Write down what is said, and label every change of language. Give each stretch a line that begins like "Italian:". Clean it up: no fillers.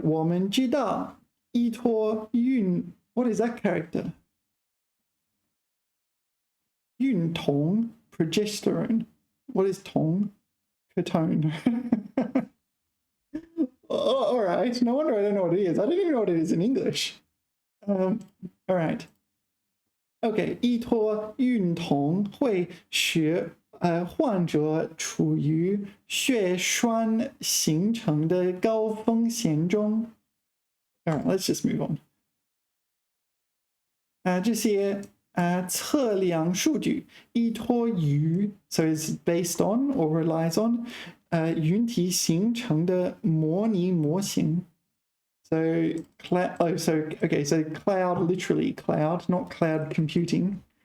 Chinese: 我们知道依托运,
English: what is that character? 孕酮, progesterone. What is tong? Ketone. All right. No wonder I don't know what it is. I don't even know what it is in English. All right.
Chinese: OK，依托孕酮会使患者处于血栓形成的高风险中。
English: All right, let's just move on.
Chinese: 这些测量数据依托于 ，
English: so it's based on or relies on
Chinese: 云体形成的模拟模型。
English: So so cloud, literally cloud, not cloud computing.